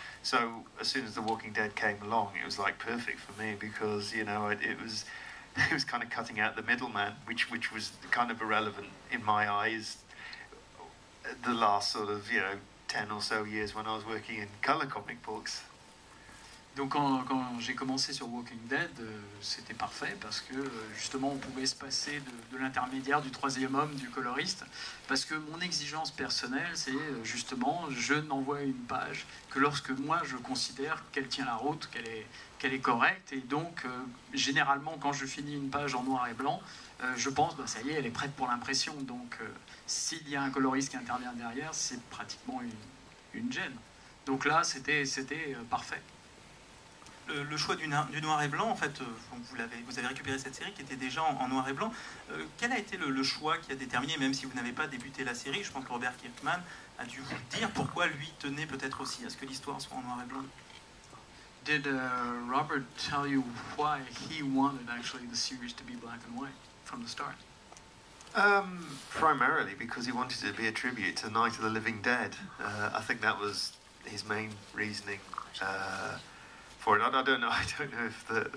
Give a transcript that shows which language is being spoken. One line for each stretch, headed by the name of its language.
English: So as soon as The Walking Dead came along, it was like perfect for me because it was kind of cutting out the middleman, which was kind of irrelevant in my eyes. The last sort of 10 or so years when I was working in color comic books.
French: Donc quand j'ai commencé sur Walking Dead, c'était parfait parce que justement on pouvait se passer de l'intermédiaire, du troisième homme, du coloriste, parce que mon exigence personnelle c'est justement je n'envoie une page que lorsque moi je considère qu'elle tient la route, qu'elle est correcte, et donc généralement quand je finis une page en noir et blanc, je pense ça y est, elle est prête pour l'impression, donc s'il y a un coloriste qui intervient derrière, c'est pratiquement une gêne. Donc là c'était parfait. Le choix du noir et blanc, en fait, vous avez récupéré cette série qui était déjà en noir et blanc. Quel a été le choix qui a déterminé, même si vous n'avez pas débuté la série, je pense que Robert Kirkman a dû vous dire pourquoi lui tenait peut-être aussi à ce que l'histoire soit en noir et blanc.
English: Did Robert tell you why he wanted actually the series to be black and white from the start? Primarily because he wanted it to be a tribute to Night of the Living Dead. I think that was his main reasoning. For it. I don't know if